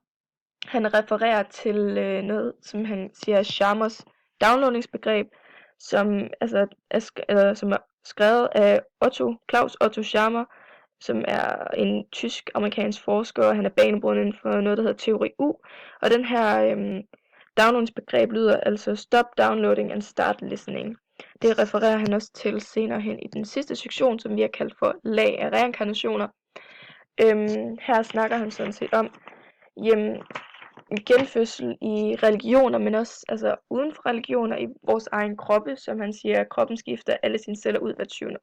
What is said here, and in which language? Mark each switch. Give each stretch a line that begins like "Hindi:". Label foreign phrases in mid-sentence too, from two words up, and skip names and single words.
Danish: Han refererer til noget, som han siger er Sharmas downloadingsbegreb, som er skrevet af Klaus Otto Scharmer, som er en tysk-amerikansk forsker, og han er banebrydende inden for noget, der hedder teori U. Og den her downloadingsbegreb lyder altså
English: stop downloading and start listening.
Danish: Det refererer han også til senere hen i den sidste sektion, som vi har kaldt for lag af reinkarnationer. Her snakker han sådan set om genfødsel i religioner, men også uden for religioner i vores egen kroppe, som han siger, at kroppen skifter alle sine celler ud hvert 20.